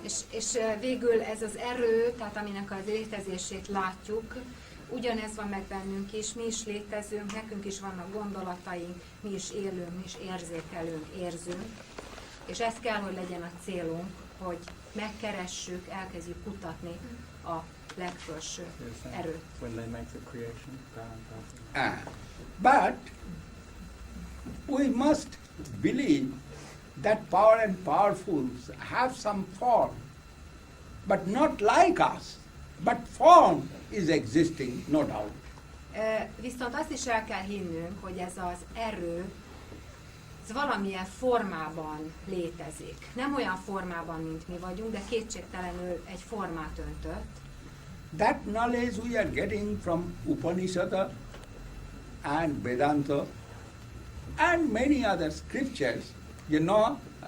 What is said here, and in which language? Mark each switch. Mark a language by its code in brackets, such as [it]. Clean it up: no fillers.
[hu] És végül ez az erő, tehát aminek az létezését látjuk, ugyanez van meg bennünk is, mi is létezünk, nekünk is vannak gondolataink, mi is élünk, mi is érzékelünk, érzünk, és ez kell, hogy legyen a célunk, hogy megkeressük, elkezdjük kutatni a legfelső erőt. [en] When they make the creation, power and But we must believe that power and powerfuls have some form, but not like us, but form is existing, no doubt. [hu] Viszont azt is el kell hinnünk, hogy ez az erő, ez valamilyen formában létezik. Nem olyan formában, mint mi vagyunk, de kétségtelenül egy formát öntött. [en] That knowledge we are getting from Upanishad and Vedanta and many other scriptures, you know,